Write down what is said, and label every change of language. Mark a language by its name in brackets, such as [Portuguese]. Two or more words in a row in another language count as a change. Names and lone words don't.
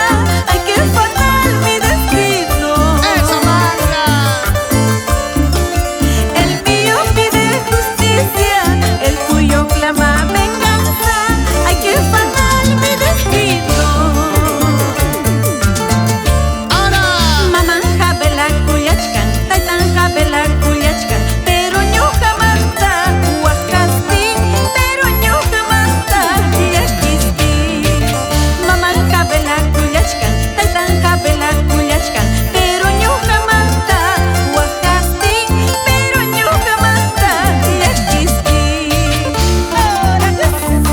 [Spanish] Hay que fatal mi destino. ¡Eso, Magda! El mío pide justicia, el tuyo clama venganza. Hay que fatal mi destino. ¡Ahora! [Quechua] Maman jabela kuyachkan, taitan jabela kuyachkan, pero ñuqa manta huacastin, pero ñuqa manta llakistin. Maman jabela kuyachkan, taitan jabela kuyachkan, pero ñuqa manta huacastin, pero ñuqa manta llakistin. [Spanish] Ahora que sí.